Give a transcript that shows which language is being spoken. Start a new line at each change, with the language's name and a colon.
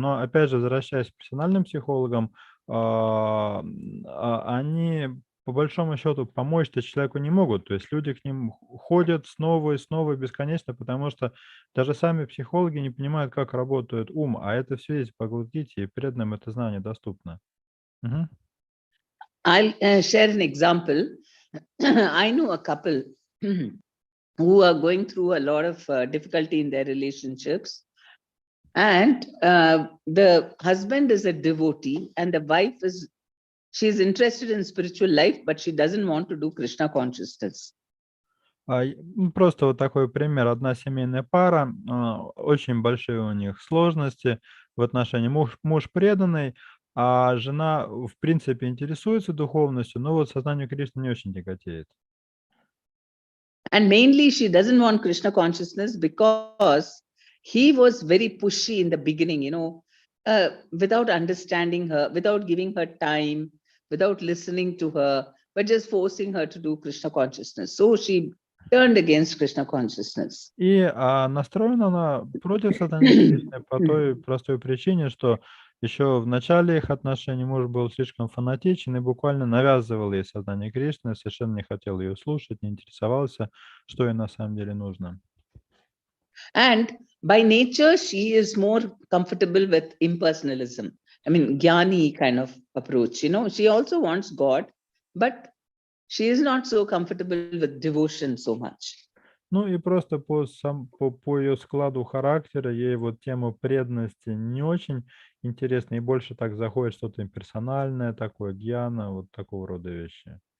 Russian: Но опять же, возвращаясь к профессиональным психологам, они по большому счету помочь-то человеку не могут. То есть люди к ним ходят снова и снова бесконечно, потому что даже сами психологи не понимают, как работает ум, а это все есть в Бхагавад-гите, и преданным это знание доступно. Мгм.
English: I'll share an example. I know a couple who are going through a lot of difficulty in their relationships. And the husband is a devotee, and the wife she's interested in spiritual life, but she doesn't want to do Krishna consciousness.
Russian: Просто вот такой пример. Одна семейная пара, очень большие у них сложности в отношении. Муж преданный, а жена, в принципе, интересуется духовностью, но вот сознанию Кришны не очень тяготеет.
English: And mainly she doesn't want Krishna consciousness because he was very pushy in the beginning, without understanding her, without giving her time, without listening to her, but just forcing her to do Krishna consciousness. So she turned against Krishna consciousness.
Russian: И настроена она против сознания Кришны по той простой причине, что еще в начале их отношений муж был слишком фанатичен и буквально навязывал ей сознание Кришны, совершенно не хотел ее слушать, не интересовался, что ей на самом деле нужно.
English: And by nature, she is more comfortable with impersonalism. I mean, jnani kind of approach. She also wants God, but she is not so comfortable with devotion so much.
Russian: Ну и просто по ее складу характера ей вот тема преданности не очень интересна, и больше так заходит что-то имперсональное, такое гьяна, вот такого рода вещи.